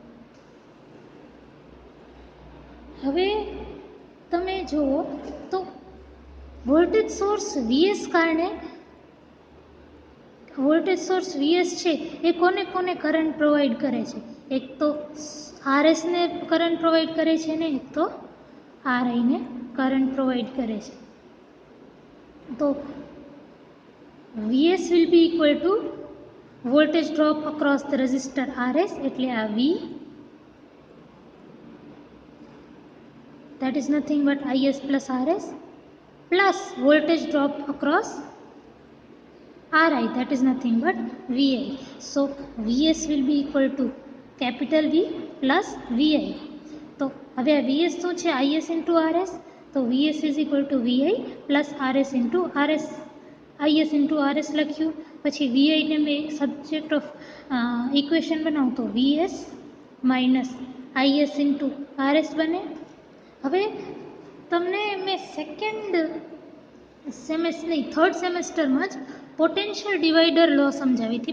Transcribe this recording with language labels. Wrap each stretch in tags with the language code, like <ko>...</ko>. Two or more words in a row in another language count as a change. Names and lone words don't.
<gu>હવે તમે જુઓ તો</gu> <en>voltage source</en> <gu>VS છે એ કોને કરંટ પ્રોવાઈડ કરે છે? એક તો RS ને કરંટ પ્રોવાઈડ કરે છે, ને એક તો RI ને કરંટ પ્રોવાઈડ કરે છે. તો</gu> <en>VS will be equal to voltage drop across the resistor RS,</en> <gu>એટલે આ V,</gu> <en>that is nothing but IS plus RS, plus voltage drop across RI, that is nothing but VI. So VS will be equal to capital V plus VI.</en> <gu>તો હવે આ VS શું છે?</gu> <en>IS into RS. તો VS is equal to VI plus RS into RS. IS into RS</en> <gu>લખ્યું, પછી VI ને મેં</gu> <en>subject of equation</en> <gu>બનાવું તો</gu> <en>VS minus IS into RS</en> <gu>બને. હવે તમને મેં</gu> <en>third semesterમાં</en> <gu>જ</gu> <en>potential divider law</en> <gu>સમજાવી હતી.</gu>